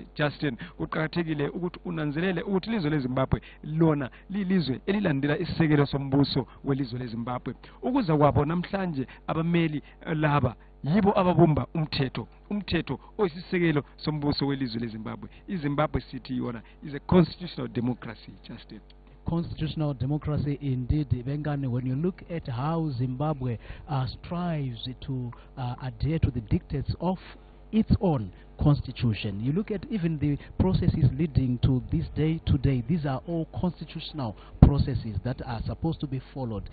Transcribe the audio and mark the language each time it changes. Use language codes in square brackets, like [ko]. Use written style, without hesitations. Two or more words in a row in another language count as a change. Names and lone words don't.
[nd] Justin, kuqakathekile ukuthi unanzelele ukuthi ilizwe leZimbabwe lona lilizwe elilandela isisekelo sombuso welizwe leZimbabwe. Ukuza kwabo namhlanje abameli laba yibo ababumba umthetho oyisisekelo sombuso welizwe leZimbabwe. [en] iZimbabwe City yona is a constitutional democracy. Justin, constitutional democracy indeed, Bengani. When you look at how Zimbabwe strives to adhere to the dictates of its own constitution, you look at even the processes leading to this day today, these are all constitutional processes that are supposed to be followed.